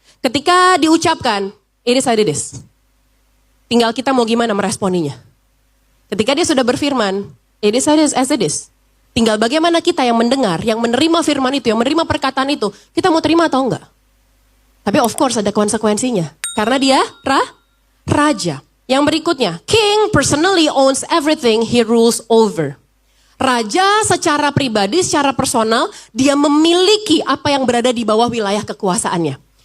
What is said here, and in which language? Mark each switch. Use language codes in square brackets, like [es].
[id] Ketika diucapkan, [en] it is as it is. [id] Tinggal kita mau gimana meresponinya. Ketika dia sudah berfirman, [en] it is as it is. [id] Tinggal bagaimana kita yang mendengar, yang menerima firman itu, yang menerima perkataan itu, kita mau terima atau enggak. Tapi of course ada konsekuensinya. Karena dia raja. Yang berikutnya, [en] king personally owns everything he rules over. [id] Raja secara pribadi, secara personal, dia memiliki apa yang berada di bawah wilayah kekuasaannya.